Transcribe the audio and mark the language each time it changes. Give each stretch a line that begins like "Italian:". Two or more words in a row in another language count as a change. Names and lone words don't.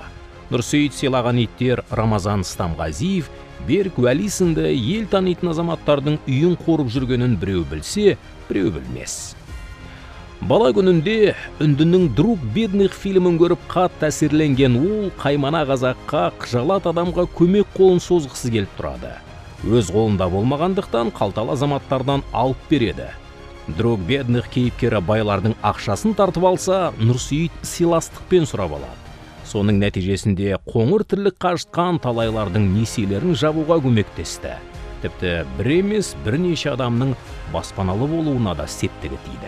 Kazakh: Нұрсейіт сыйлаған иттер Рамазан Стамғазиев, Берік Уәли сынды ел танитын азаматтардың үйін қорып жүргенін біреу білсе, біреу білмес. Бала күнінде үндінің «Друг бедных» фильмін көріп қатты әсерленген ол қаймана қазаққа, қыжалат адамға көмек қолын созғысы келіп тұрады. Өз қолында болмағандықтан қалталы азаматтардан алып береді. «Друг бедных» кейіпкері байлардың ақшасын тартып алса, Нұрсейіт сыйластықпен сұрап алады. Соның нәтижесінде қоңыр тірлік қажытқан талайлардың несиелерін жабуға көмектесті. Тіпті бір емес бірнеше адамның баспаналы болуына да септігі тиді.